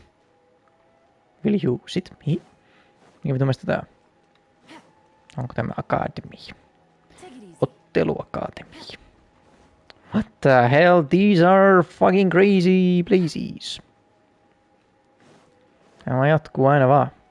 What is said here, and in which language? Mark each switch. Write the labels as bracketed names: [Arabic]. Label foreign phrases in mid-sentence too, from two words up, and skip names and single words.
[English] Will you sit me? [Finnish] Mikä vittu mielestä tää on? Onko tämä akademi? Otteluakademi. [English] What the hell? These are fucking crazy places. [Finnish] Tämä jatkuu aina vaan.